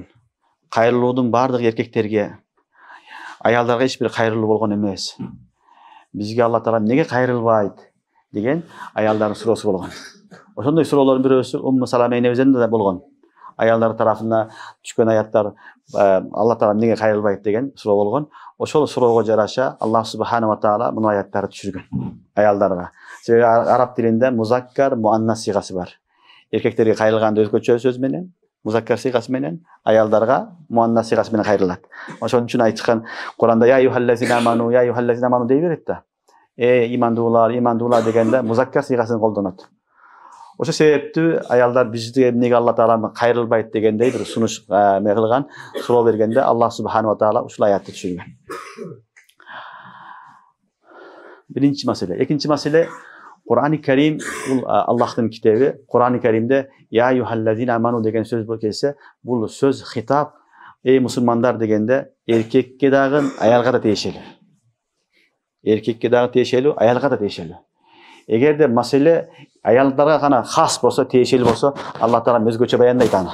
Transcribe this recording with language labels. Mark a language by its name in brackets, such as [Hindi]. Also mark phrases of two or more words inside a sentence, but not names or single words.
[Kyrgyz] Кайрылуудун бардыгы эркектерге, аялдарга эч бир кайрылуу болгон эмес. Бизге Алла таала эмнеге кайрылбайт деген аялдардын суроосу болгон. Ошондой суроолордун бирөөсү Умму Салама энебизден да болгон. Аялдар тарафына түшкөн аяттар Алла таала эмнеге кайрылбайт деген суроо болгон. Ошол суроого жараша Аллах [Arabic] سبحانه وتعالى [Kyrgyz] муну аяттарды түшүргөн аялдарга. Себеби араб тилинде музаккар, муаннас сыйгасы бар. Эркектерге кайрылганда өзгөчө сөз менен, музаккар сыйгасы менен, аялдарга муаннас сыйгасы менен кайрылат. Ошон үчүн айткан Куранда [Arabic] يا أيها الذين آمنوا [Kyrgyz] дей берет да. Имандуулар дегенде музаккар сыйгасын колдонот. Ошо себептүү аялдар бизге эмнеге Алла таала кайрылбайт дегендей бир сунуш кылган, суроо бергенде Аллах [Arabic] سبحانه وتعالى [Kyrgyz] ушул аятты түшүргөн. Биринчи маселе. Экинчи маселе, Кур'ан-ы Карим бул Аллахтын китеби. Кур'ан-ы Каримде [Arabic] يا أيها الذين آمنوا [Kyrgyz] деген сөз келсе, бул сөз хитап, эй мусулмандар дегенде эркекке дагы, аялга да тиешелүү. Эркекке дагы тиешелүү, аялга да тиешелүү. Эгерде маселе аялдарга гана хас болсо, тиешелүү болсо, Алла таала өзгөчө баяндайт аны.